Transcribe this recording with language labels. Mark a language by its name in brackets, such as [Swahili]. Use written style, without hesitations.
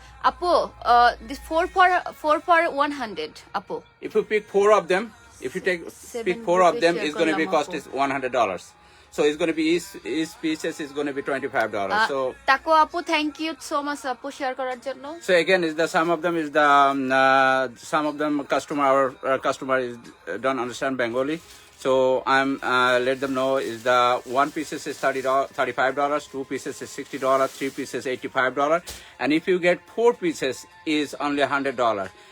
[English] আপু, this 4 for 100 আপু। if you pick 4 of them, if you pick 4 of them, it's going to be cost is $100. So it's going to be each pieces is going to be $25. So [Bangla] তাকো আপু, [English] thank you so much [Bangla] আপু share করার জন্য। [English] so again is the some of them is the some of them our customer is don't understand Bengali, so I'm let them know is the 1 pieces is $35, 2 pieces is $60, 3 pieces $85, and if you get 4 pieces is only $100.